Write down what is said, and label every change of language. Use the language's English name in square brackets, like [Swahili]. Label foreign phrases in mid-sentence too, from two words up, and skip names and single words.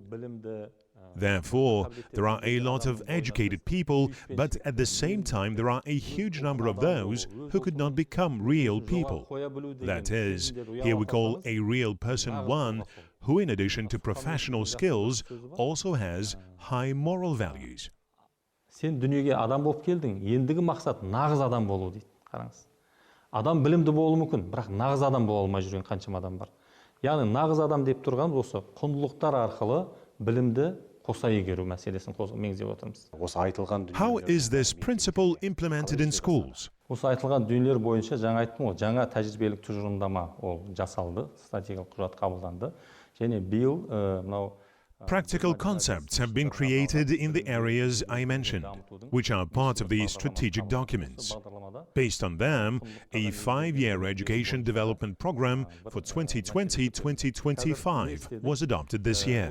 [English] Therefore, there are a lot of educated people, but at the same time there are a huge number of those who could not become real people. That is, here we call a real person one who, in addition to professional skills, also has high moral values. [Kazakh] Сен дүниеге адам болып келдің, ендігі мақсат нағыз адам болу дейді. Қараңыз. Адам білімді болуы мүмкін, бірақ нағыз адам бола алмай жүрген қаншама адам бар. Яғни нағыз адам деп тұрғанымыз осы құндылықтар арқылы білімді қоса игеру мәселесін меңзеп отырмыз. Осы айтылған [English] How is this principle implemented in schools? [Kazakh] Осы айтылған дүниелер бойынша жаңа айттым ғой, жаңа тәжірибелік тұжырымдама ол жасалды, стратегиялық құжат қабылданды. Және биыл мынау [English] Practical concepts have been created in the areas I mentioned, which are part of the strategic documents. Based on them, a 5-year education development program for 2020-2025 was adopted this year.